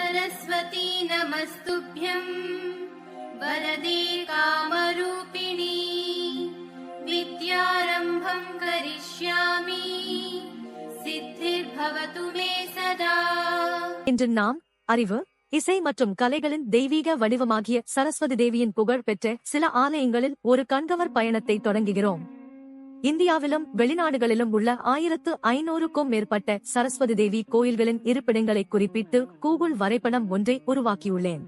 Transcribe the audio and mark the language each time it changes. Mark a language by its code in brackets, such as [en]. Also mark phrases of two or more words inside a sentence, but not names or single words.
[sa] सरस्वती नमस्तुभ्यं वरदे कामरूपिणी विद्यारम्भं करिष्यामि सिद्धिर्भवतु मे सदा। [ta] இன்று நாம் அறிவு, இசை மற்றும் கலைகளின் தெய்வீக வடிவமாகிய சரஸ்வதி தேவியின் புகழ் பெற்ற சில ஆலயங்களில் ஒரு கண்கவர் பயணத்தை தொடங்குகிறோம். இந்தியாவிலும் வெளிநாடுகளிலும் உள்ள 1500க்கும் மேற்பட்ட சரஸ்வதி தேவி கோயில்களின் இருப்பிடங்களை குறிப்பிட்டு கூகுள் வரைபடம் ஒன்றை உருவாக்கியுள்ளேன்.